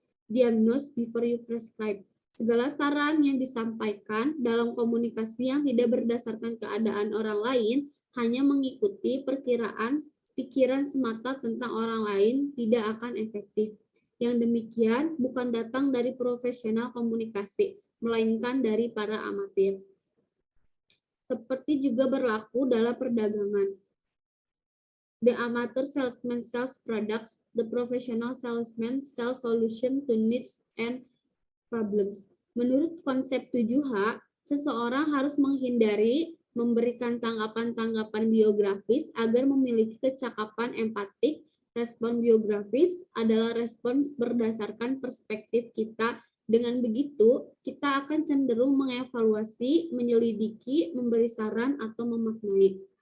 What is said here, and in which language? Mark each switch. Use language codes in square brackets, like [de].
[en] Diagnose before you prescribe. [id] Segala saran yang disampaikan dalam komunikasi yang tidak berdasarkan keadaan orang lain hanya mengikuti perkiraan pikiran semata tentang orang lain tidak akan efektif. Yang demikian bukan datang dari profesional komunikasi, melainkan dari para amatir. Seperti juga berlaku dalam perdagangan. [en] The amateur salesman sells products, the professional salesman sells solution to needs and problems. [id] Menurut konsep 7H, seseorang harus menghindari memberikan tanggapan-tanggapan biografis agar memiliki kecakapan empatik. Respon biografis adalah respons berdasarkan perspektif kita. Dengan begitu, kita akan cenderung mengevaluasi, menyelidiki, memberi saran, atau memaknai.